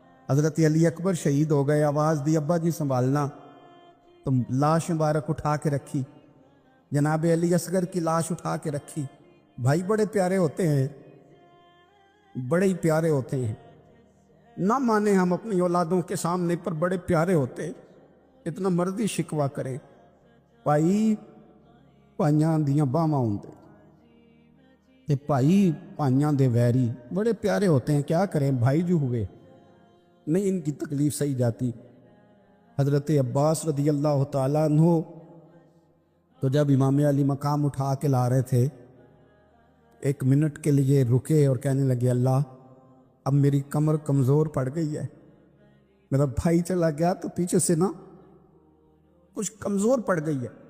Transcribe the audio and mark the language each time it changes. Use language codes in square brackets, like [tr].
[ur] حضرت علی اکبر شہید ہو گئے، آواز دی ابا جی سنبھالنا، تو لاش مبارک اٹھا کے رکھی. جناب علی اصغر کی لاش اٹھا کے رکھی. بھائی بڑے پیارے ہوتے ہیں، بڑے ہی پیارے ہوتے ہیں. نہ مانے ہم اپنی اولادوں کے سامنے، پر بڑے پیارے ہوتے ہیں. [pa] اتنا مرضی شکوہ کرے، بھائی پائیاں دیاں باواں ہوندے تے بھائی پائیاں دے ویری [ur] بڑے پیارے ہوتے ہیں. کیا کریں، بھائی جو ہوئے نہیں ان کی تکلیف سہی جاتی. حضرت عباس رضی اللہ تعالیٰ عنہ تو جب امام علی مقام اٹھا کے لا رہے تھے، ایک منٹ کے لیے رکے اور کہنے لگے، اللہ اب میری کمر کمزور پڑ گئی ہے، میرا بھائی چلا گیا تو پیچھے سے نا کچھ کمزور پڑ گئی ہے.